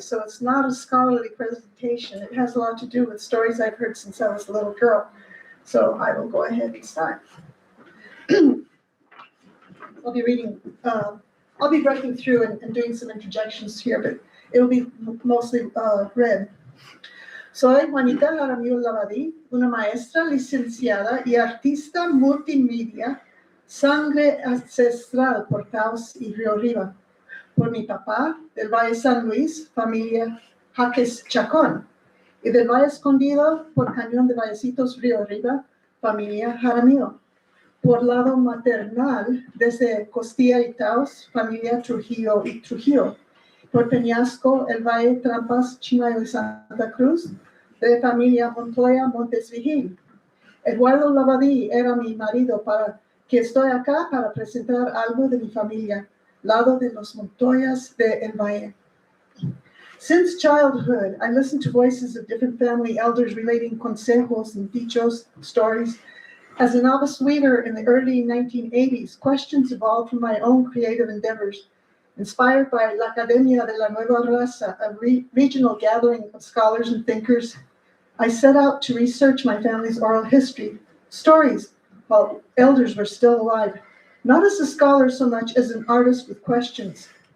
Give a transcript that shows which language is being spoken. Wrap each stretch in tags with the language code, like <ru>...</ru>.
<en>So it's not a scholarly presentation. It has a lot to do with stories I've heard since I was a little girl. So I will go ahead and start. I'll be reading, I'll be breaking through and doing some interjections here, but it will be mostly read.</en> <es>Soy Juanita Lavadie, una maestra licenciada y artista multimedia, sangre ancestral por Taos y Río Arriba. Por mi papá, del Valle San Luis, familia Jaques Chacón. Y del Valle Escondido, por Cañón de Vallecitos, Río Arriba, familia Jaramillo. Por lado maternal, desde Costilla y Taos, familia Trujillo y Trujillo. Por Peñasco, el Valle, Trampas, Chimayo y Santa Cruz, de familia Montoya Montes Vigil. Eduardo Lavadie era mi marido, para que estoy acá para presentar algo de mi familia, lado de los Montoyas de El Valle.</es> <en>Since childhood, I listened to voices of different family elders relating consejos and dichos, stories. As a novice weaver in the early 1980s, questions evolved from my own creative endeavors. Inspired by La Academia de la Nueva Raza, a regional gathering of scholars and thinkers, I set out to research my family's oral history, stories, while elders were still alive, not as a scholar so much as an artist with questions.</en>